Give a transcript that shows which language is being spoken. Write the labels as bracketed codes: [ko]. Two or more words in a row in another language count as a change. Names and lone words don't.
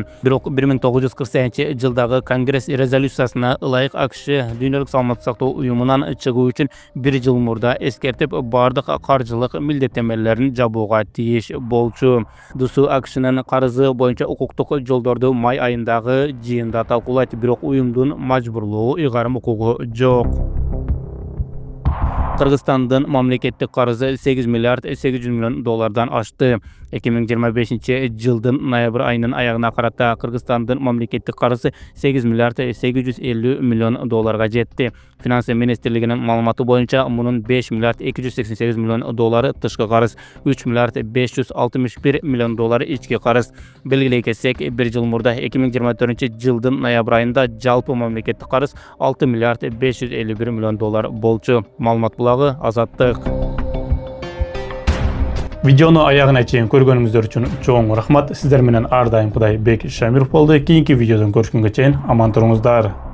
[ky] Бирок 1948 жылдагы Конгресс резолюциясына ылайык АКШ дүйнөлүк саламаттык сактоо уюмунан чыгуу үчүн 1 жыл мурда эскертип, бардык каржылык милдеттенмелерин жабууга тийиш болчу. ДУСу АКШнын карызы боюнча укуктук жолдорду май айындагы жыйында талкуулайт, бирок уюмдун мажбурлоо ыйгарым укугу жок. Кыргызстандын мамлекеттик карызы 8 миллиард 800 миллион доллардан ашты. 2025 жылдын ноябрь айынын аягына карата Кыргызстандын мамлекеттик карызы 8 миллиард 850 миллион долларга жетти. Финансы министрлигинин маалыматы боюнча мунун 5 миллиард 288 миллион доллары тышкы карыз, 3 миллиард 561 миллион доллары ички карыз. Белгилей кетсек, бир жыл мурда 2024 жылдын ноябрь айында жалпы мамлекеттик карыз 6 миллиард 551 миллион доллар болчу. Маалымат булагы Азаттык. Видеону аягына чейин көргөнүңүздөр үчүн чоң рахмат. Сиздер менен ар дайым Кудай Бек Шамиров болду. Кийинки видеодон көрүшкөнгө чейин аман туруңуздар.